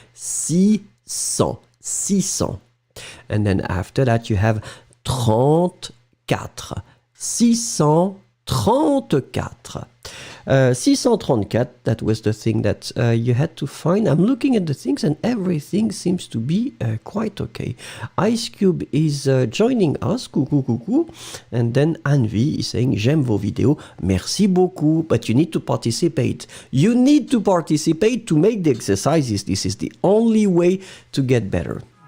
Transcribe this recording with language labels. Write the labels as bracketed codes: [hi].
[en] 600, 600. And then after that, you have 34. 634. 634, that was the thing that you had to find. I'm looking at the things and everything seems to be quite okay. Ice Cube is joining us, coucou. And then Anvi is saying, [fr] j'aime vos vidéos, merci beaucoup. [en] But you need to participate. You need to participate to make the exercises. This is the only way to get better.